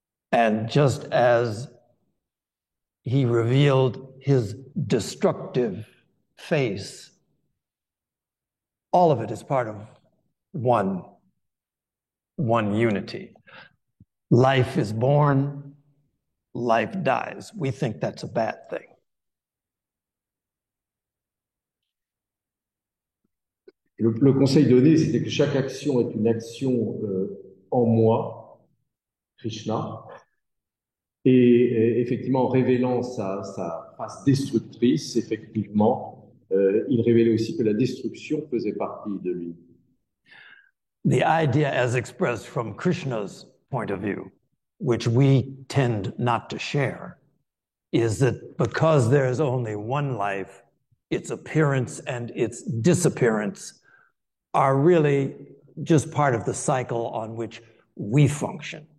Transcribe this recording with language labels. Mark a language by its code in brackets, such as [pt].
[en] And just as he revealed his destructive face, all of it is part of one unity. Life is born, life dies. We think that's a bad thing. [fr] Le conseil donné, c'était que chaque action est une action en moi, Krishna, et effectivement, en révélant sa face destructrice, effectivement, il révélait aussi que la destruction faisait partie de lui. [en] The idea as expressed from Krishna's point of view, which we tend not to share, is that because there is only one life, its appearance and its disappearance are really just part of the cycle on which we function.